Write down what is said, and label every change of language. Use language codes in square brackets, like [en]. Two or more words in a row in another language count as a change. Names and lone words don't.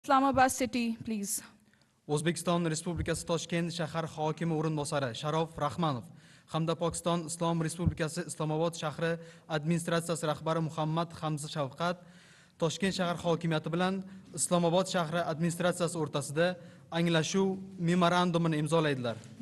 [en] Islamabad city, please. [uz] Uzbekistan Respublikasi Toshkent shahar hokimi o'rinbosari Sharof Rahmanov hamda Pokiston Islom Respublikasi Islomobod shahri administratsiyasi rahbari Muhammad Hamza Shavkat Toshkent shahar hokimiyati bilan Islomobod shahri administratsiyasi o'rtasida anglashuv memorandumini imzolaydilar.